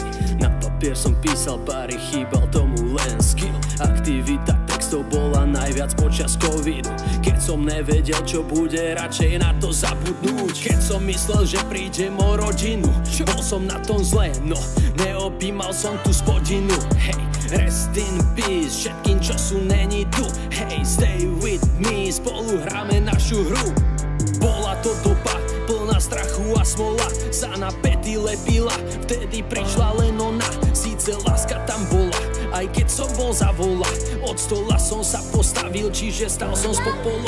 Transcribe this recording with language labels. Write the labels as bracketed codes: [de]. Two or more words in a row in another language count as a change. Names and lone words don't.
[sk] Na papier som písal páry, chýbal tomu len skill. Aktivita textov bola najviac počas covidu, keď som nevedel, čo bude, radšej na to zabudnúť. Keď som myslel, že prídem o rodinu, bol som na tom zle, no neobjímal som tú spodinu. Hej, [en] rest in peace [sk] všetkým, čo sú není tu. Hej, [en] stay with me, [sk] spolu hráme našu hru. Bola to doba plná strachu a smola, sa na pety lepila, vtedy prišla len ona. Síce láska tam bola, aj keď som bol za vola, od stola som sa postavil, čiže stal som z popola.